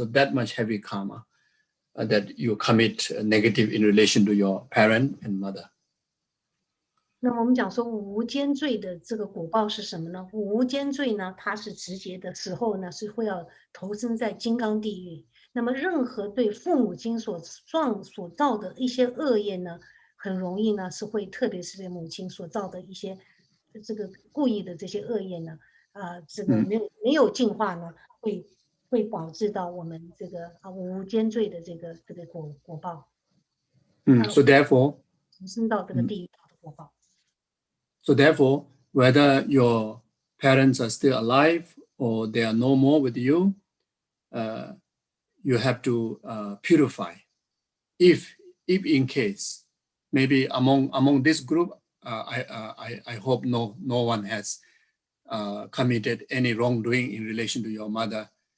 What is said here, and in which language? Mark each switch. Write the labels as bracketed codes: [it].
[en] So that much heavy karma that you commit negative in relation to your parent and mother. [zh] 那我们讲说五无间罪的这个果报是什么呢？五无间罪呢，它是直接的死后呢是会要投身在金刚地狱。那么任何对父母亲所造的一些恶业呢，很容易呢是会，特别是对母亲所造的一些这个故意的这些恶业呢，这个没有净化呢，会导致到我们这个五无间罪的这个果报。 [en] So therefore, [zh] 投身到这个地狱道的果报。 [en] So therefore, whether your parents are still alive or they are no more with you, you have to purify. If in case, maybe among this group, I hope no one has committed any wrongdoing in relation to your mother.